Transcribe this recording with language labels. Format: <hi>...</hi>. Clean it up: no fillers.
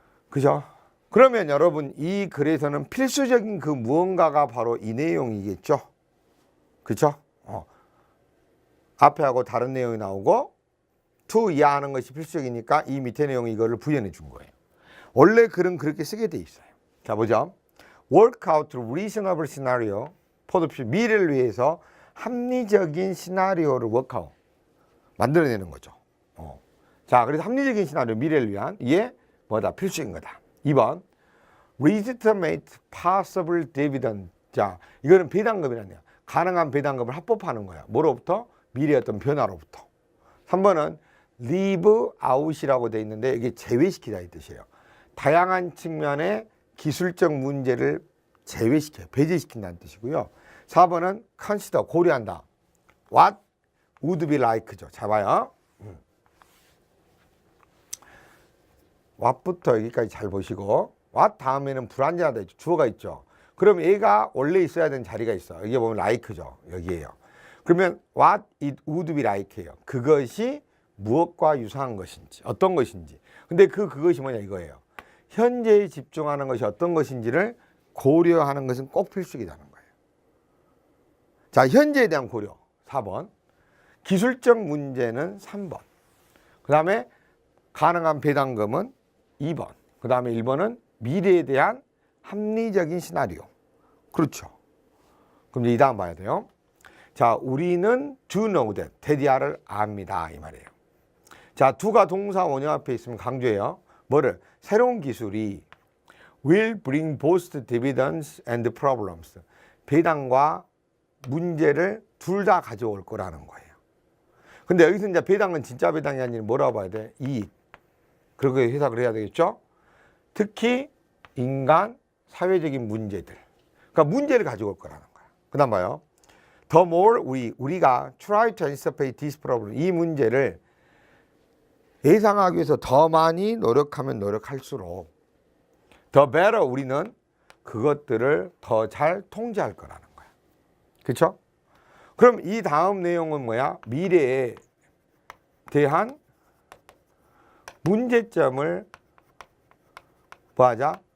<ko>그죠? 그러면 여러분 이 글에서는 필수적인 그 무언가가 바로 이 내용이겠죠. 그렇죠? 앞에 하고 다른 내용이 나오고 to 이하하는 것이 필수적이니까 이 밑에 내용이 이거를 부연해 준 거예요. 원래 글은 그렇게 쓰게 돼 있어요. 자, 보죠.</ko> <en>work out reasonable scenario for the future.</en> <ko>미래를 위해서 합리적인 시나리오를 workout 만들어내는 거죠. 자, 그래서 합리적인 시나리오, 미래를 위한 이게 뭐다? 필수인 거다. 2번</ko> <en>legitimate possible dividend.</en> <ko>자, 이거는 배당금이라네요. 가능한 배당금을 합법화하는 거야. 뭐로부터? 미래의 어떤 변화로부터. 3번은 leave out이라고 돼 있는데 이게 제외시키다 이 뜻이에요. 다양한 측면의 기술적 문제를 제외시켜요. 배제시킨다는 뜻이고요. 4번은 consider, 고려한다.</ko> <en>what would be like죠.</en> <ko>잡아요. what부터 여기까지 잘 보시고, what 다음에는 불완전하다 있죠. 주어가 있죠. 그럼 얘가 원래 있어야 되는 자리가 있어. 여기 보면 like죠. 여기에요. 그러면</ko> <en>what it would be like예요.</en> <ko>그것이 무엇과 유사한 것인지, 어떤 것인지. 근데 그것이 뭐냐 이거예요. 현재에 집중하는 것이 어떤 것인지를 고려하는 것은 꼭 필수이라는 거예요. 자, 현재에 대한 고려 4번, 기술적 문제는 3번, 그 다음에 가능한 배당금은 2번, 그 다음에 1번은 미래에 대한 합리적인 시나리오. 그렇죠. 그럼 이제 이 다음 봐야 돼요. 자, 우리는</ko> <en>do know that,</en> <ko>테디아를 압니다 이 말이에요. 자, do가 동사 원형 앞에 있으면 강조해요. 뭐를? 새로운 기술이</ko> <en>will bring both dividends and problems.</en> <ko>배당과 문제를 둘 다 가져올 거라는 거예요. 근데 여기서 이제 배당은 진짜 배당이 아니라 뭐라고 봐야 돼? 이익. 그렇게 해석을 해야 되겠죠? 특히 인간 사회적인 문제들. 그러니까 문제를 가져올 거라는 거야. 그 다음 봐요.</ko> <en>The more</en> <ko>우리가</ko> <en>try to anticipate this problem,</en> <ko>이 문제를 예상하기 위해서 더 많이 노력하면 노력할수록 더 better 우리는 그것들을 더 잘 통제할 거라는 거야. 그렇죠? 그럼 이 다음 내용은 뭐야? 미래에 대한 문제점을 뭐하자?</ko>